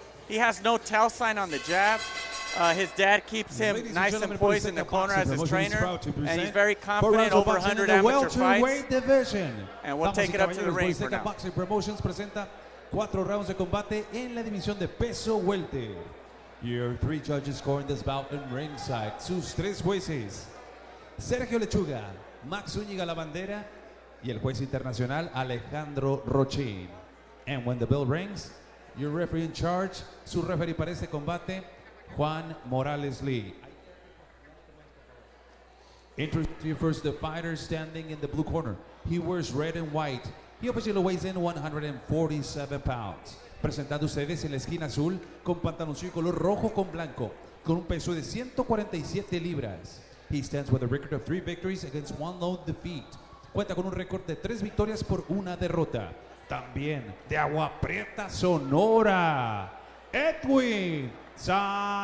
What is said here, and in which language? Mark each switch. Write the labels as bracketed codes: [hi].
[en] He has no tell sign on the jab. His dad keeps him nice and poised in the corner as his trainer, and he's very confident over 100 amateur fights. And we'll take it up to the ring for now. [es] Boxing Promotions presenta 4 rounds de combate en la división de peso welter. [en] Your 3 judges scoring this bout in ringside. [es] Sus 3 jueces: Sergio Lechuga, Max Zúñiga La Bandera y el juez internacional Alejandro Rochín. [en] And when the bell rings, your referee in charge, [es] su referee para este combate, [en] Juan Morales Lee. Introduce first the fighter standing in the blue corner. He wears red and white. He officially weighs in 147 pounds. [es] Presentando ustedes en la esquina azul con pantaloncillo color rojo con blanco, con un peso de 147 libras. [en] He stands with a record of 3 victories against 1 lone defeat. [es] Cuenta con un récord de 3 victorias por 1 derrota. También de Agua Prieta, Sonora, Edwin Salido.